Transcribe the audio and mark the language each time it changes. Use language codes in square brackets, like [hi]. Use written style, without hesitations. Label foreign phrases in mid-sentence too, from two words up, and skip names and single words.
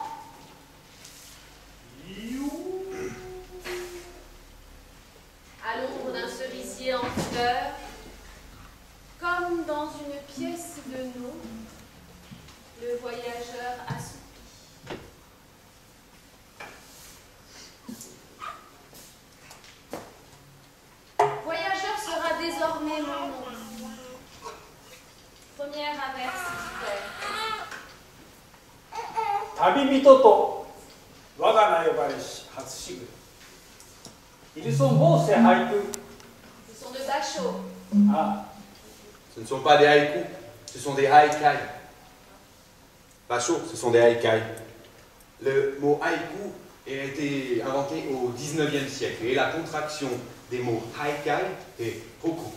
[fr] À l'ombre d'un cerisier en fleurs, comme dans une pièce de nous, le voyageur assoupi. Voyageur sera désormais mon nom. Première averse d'hiver. [ja] 旅人と我が名呼ばれし初しぐれ。 [fr] Ils sont beaux ces haïkus. Ce sont de Bachot. Ah, Ce ne sont pas des haïkus, ce sont des haïkai. Pas chaud, ce sont des haïkai. Le mot haïku a été inventé au 19e siècle et la contraction des mots haïkai est hoku.